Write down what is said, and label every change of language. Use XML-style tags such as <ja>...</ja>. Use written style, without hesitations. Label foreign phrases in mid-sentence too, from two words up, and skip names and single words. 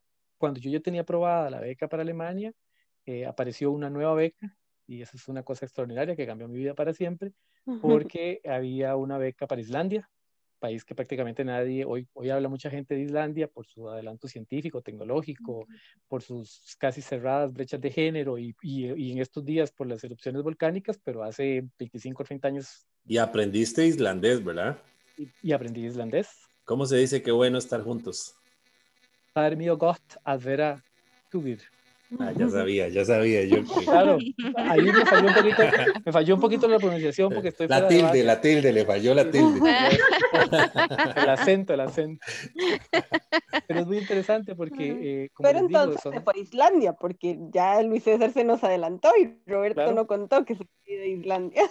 <es>Cuando yo ya tenía aprobada la beca para Alemania, apareció una nueva beca y eso es una cosa extraordinaria que cambió mi vida para siempre porque había una beca para Islandia, país que prácticamente nadie, hoy habla mucha gente de Islandia por su adelanto científico, tecnológico, por sus casi cerradas brechas de género y en estos días por las erupciones volcánicas, pero hace 25 o 30 años. Y aprendiste islandés, ¿verdad? Y aprendí islandés. ¿Cómo se dice qué bueno estar juntos?</es> <is>Það mjög gott að vera tugir.</is> <es>Ah, ya sabía yo. Claro, ahí me falló un poquito la pronunciación porque estoy la tilde, le falló la tilde. El acento. Pero es muy interesante porque, como pero les digo, entonces se fue a Islandia, porque ya Luis César se nos adelantó y Roberto no contó que se fue de Islandia.</es>